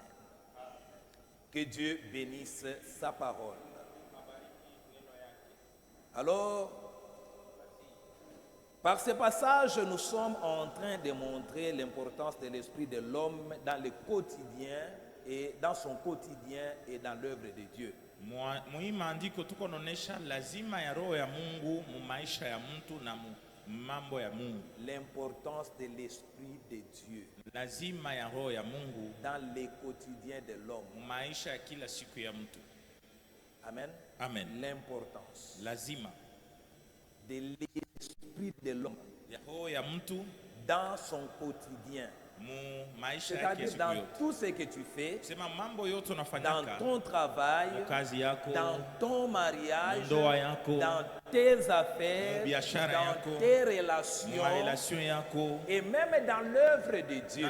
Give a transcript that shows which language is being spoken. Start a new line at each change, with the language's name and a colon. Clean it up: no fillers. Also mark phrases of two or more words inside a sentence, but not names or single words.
French: Que Dieu bénisse sa parole. Alors, par ce passage, nous sommes en train de montrer l'importance de l'esprit de l'homme dans le quotidien et dans son quotidien et dans l'œuvre de Dieu.
Swahili: Muhii maandiko tuko naonesha lazima ya roho ya Mungu mu maisha ya mtu na mambo ya Mungu.
French: L'importance de l'esprit de Dieu.
Swahili: Lazima ya roho ya Mungu
French: dans le quotidien de l'homme.
Swahili: Mu maisha ya kila siku ya mtu.
French: Amen. Amen. L'importance.
Swahili: Lazima
French: de l'esprit de l'homme.
Swahili: Ya roho ya mtu
French: dans son quotidien. C'est-à-dire dans tout ce que tu fais, dans ton travail, dans ton mariage, dans tes affaires, dans tes relations, et même dans l'œuvre de Dieu.